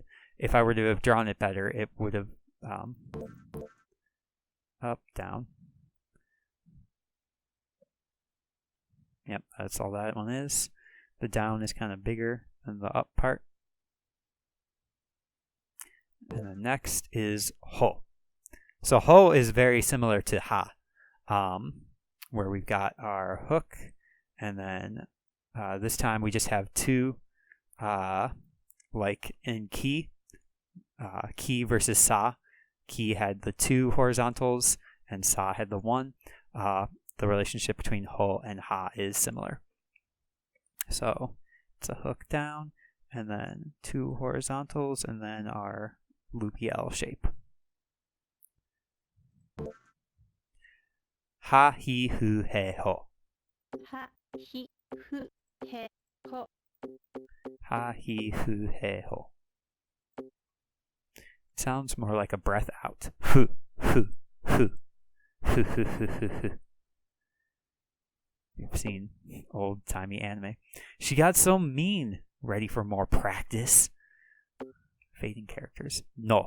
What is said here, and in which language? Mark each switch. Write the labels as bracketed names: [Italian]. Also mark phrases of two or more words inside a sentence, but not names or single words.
[English] If I were to have drawn it better, it would have up, down. Yep, that's all that one is. The down is kind of bigger than the up part. And the next is ho. So ho is very similar to ha, where we've got our hook, and then this time we just have 2, like in ki versus sa. Ki had the 2 horizontals, and sa had the 1. The relationship between ho and ha is similar. So it's a hook down, and then 2 horizontals, and then our loopy L shape. Ha, hi, hu, he, ho. Ha, hi, hu, he, ho. Ha, hi, hu, he, ho. Sounds more like a breath out. Hu, hu, hu, hu, hu, hu, hu, hu. You've seen old-timey anime. She got so mean. Ready for more practice? Fading characters. No.